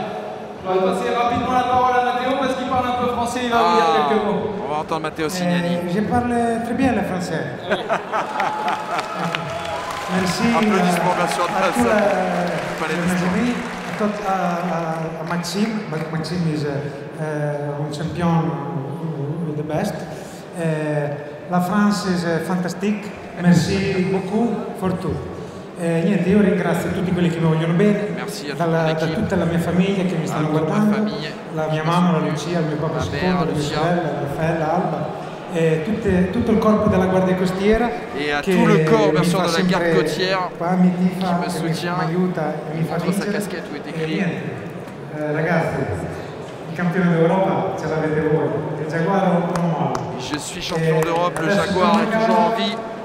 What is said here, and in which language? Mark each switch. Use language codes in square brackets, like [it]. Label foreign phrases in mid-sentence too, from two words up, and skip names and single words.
[fr] Je vais passer rapidement la parole à Matteo parce qu'il parle un peu français, il va vous dire quelques mots. On va entendre Matteo Signani. Je parle très bien le français. Merci Applaudissements bien sûr à tous les amis, à Maxime. [en] Maxime is [fr] un champion [en] the best. La France is fantastic. [fr] Merci beaucoup pour tout. [it] Niente, io ringrazio tutti quelli che mi vogliono bene, da tutta la mia famiglia che mi stanno guardando, la mia mamma, la Lucia, il mio papà secondo, la mia sorella, Raffaella, Alba. [fr] Et tout le corps de la garde côtière et à tout le corps bien sûr de la garde côtière qui me soutient contre sa casquette où est écrit je suis champion d'Europe, le Jaguar est toujours en vie.